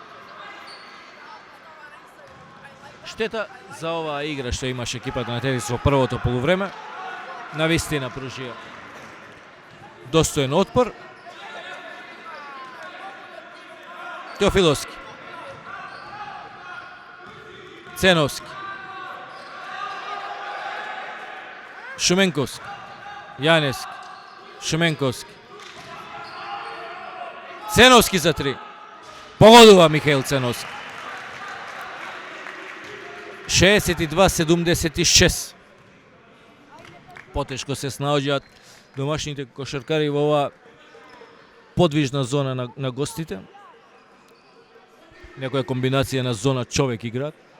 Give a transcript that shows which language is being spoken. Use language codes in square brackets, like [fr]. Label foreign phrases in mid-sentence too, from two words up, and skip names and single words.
[mk] Штета за оваа игра што имаше екипата на Тетекс во првото полувреме. Навистина пружија достоен отпор. Теофиловски. Ценовски. Шуменковски. Janevski, Šumenkovski. Cenovski za 3. Pogodува Михаил Ценовски. 62-76. Потешко се снаоѓаат домашните кошаркари во оваа подвижна зона на гостите. Некоја комбинација на зона човек играат.